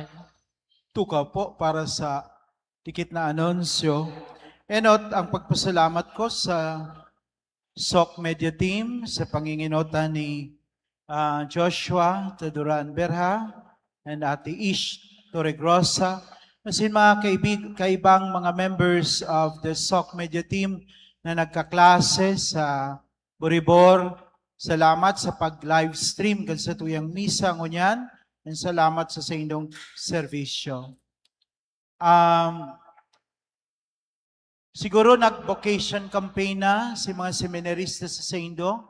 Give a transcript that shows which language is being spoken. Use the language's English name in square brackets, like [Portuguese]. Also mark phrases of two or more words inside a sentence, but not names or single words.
[Bikol] Tukaw po para sa dikit na anunsyo. Enot ang pagpasalamat ko sa SOC Media Team sa panginginota ni Joshua Taduran Berha and Ate Ish Torregrosa. Masin mga kaibang mga [English] members of the SOC Media Team [Bikol] na nagkaklase sa Boribor. Salamat sa pag-live stream kan sa tuyang misa ngunyan. And salamat sa inyong serbisyo. Siguro nag- [English] vocation campaign [Bikol] na si mga seminarista sa Saindo.